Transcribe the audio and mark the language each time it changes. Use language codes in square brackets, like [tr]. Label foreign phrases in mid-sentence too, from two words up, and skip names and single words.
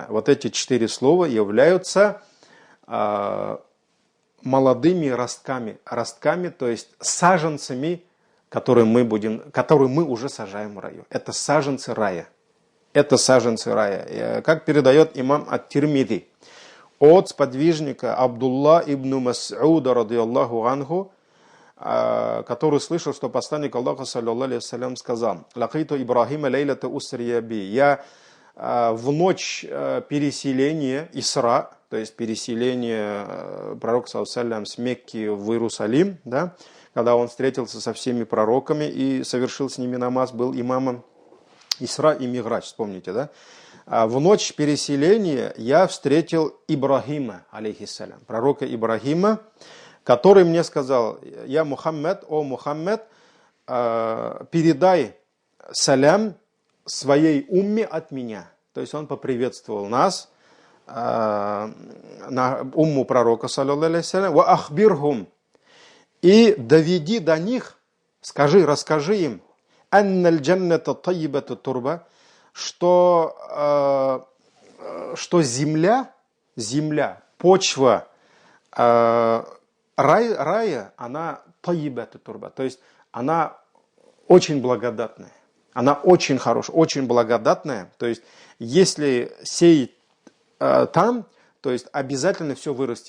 [ru] Вот эти 4 слова являются молодыми ростками, то есть саженцами, которые мы уже сажаем в раю. Это саженцы рая. Как передает имам ат-Тирмизи от сподвижника Абдулла ибн Мас'уда, [ar] رضي الله عنه, [ru] который слышал, что посланник Аллаха, [ar] صلى الله عليه وسلم, сказал: «لقيت إبراهيم ليلة أسري بي». [ru] Я в ночь переселения Исра, то есть переселение пророка саллаллаху с Мекки в Иерусалим, да, когда он встретился со всеми пророками и совершил с ними намаз, был имамом Исра и Миградж, вспомните, да? В ночь переселения я встретил Ибрахима, алейхиссалям, пророка Ибрахима, который мне сказал: «Я Мухаммед, о Мухаммед, передай салям своей умме от меня». То есть он поприветствовал нас, на умму пророка, [ar] صلى الله عليه وأخبرهم, [ru] и доведи до них, расскажи им, [ar] أن الجنة طيبة التربة, [ru] что земля, почва рая, она [ar] طيبة التربة, [ru] то есть она очень благодатная, она очень хорошая, очень благодатная, то есть если сеять там, то есть обязательно все вырастет.